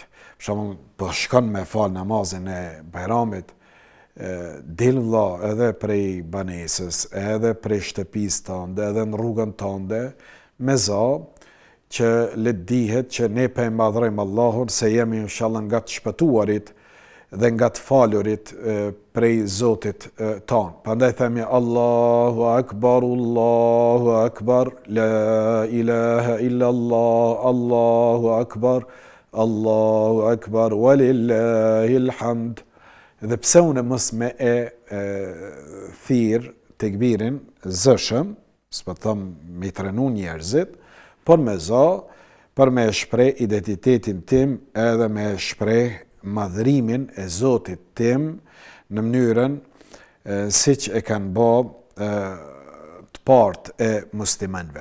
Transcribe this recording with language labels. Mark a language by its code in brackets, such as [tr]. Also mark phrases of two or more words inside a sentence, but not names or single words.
[sq] Për shembull, po shkon me fal namazin e Bayramit, del vëlla edhe prej banesës, edhe prej shtëpisë tënde, edhe në rrugën tënde, me za, që le dihet që ne pe madhrojmë Allahun se jemi inshallah nga të shpëtuarit dhe nga të falurit prej Zotit ton. [ar] Prandaj themi الله أكبر، لا إله إلا الله، الله أكبر، ولله الحمد. [sq] Dhe pse unë mos me thirr tekbirin zëshëm, s'po them me trenu njerëzit, por me za, për me shpreh identitetin tim edhe me shpreh madhrimin e Zotit tim në mënyrën siç e kanë bë të partë e muslimanëve.